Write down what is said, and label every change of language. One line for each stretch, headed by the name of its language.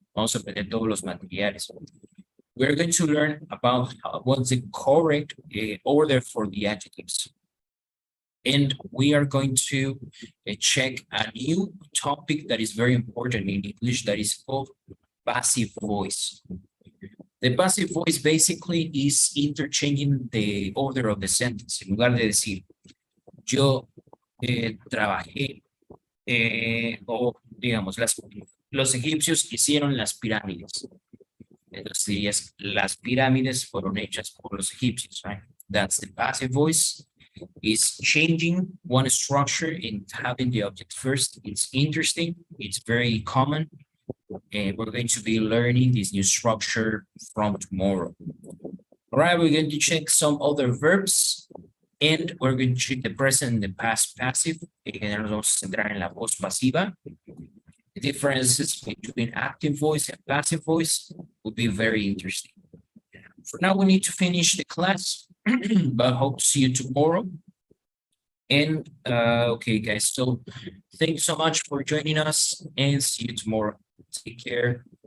Spanish: Vamos a aprender todos los materiales.
English: We're going to learn about what's the correct order for the adjectives. And we are going to check a new topic that is very important in English that is called passive voice. The passive voice basically is interchanging the order of the sentence.
Spanish: En lugar de decir, yo trabajé, o digamos, los egipcios hicieron las pirámides. Entonces dirías, las pirámides fueron hechas por los egipcios, right?
English: That's the passive voice. Is changing one structure and having the object first. It's interesting. It's very common. And we're going to be learning this new structure from tomorrow. All right, we're going to check some other verbs. And we're going to check the present and the past passive.
Spanish: Nos vamos a centrar en la voz pasiva.
English: The differences between active voice and passive voice will be very interesting. For now, we need to finish the class, but hope to see you tomorrow. And okay, guys, so thank you so much for joining us and see you tomorrow. Take care.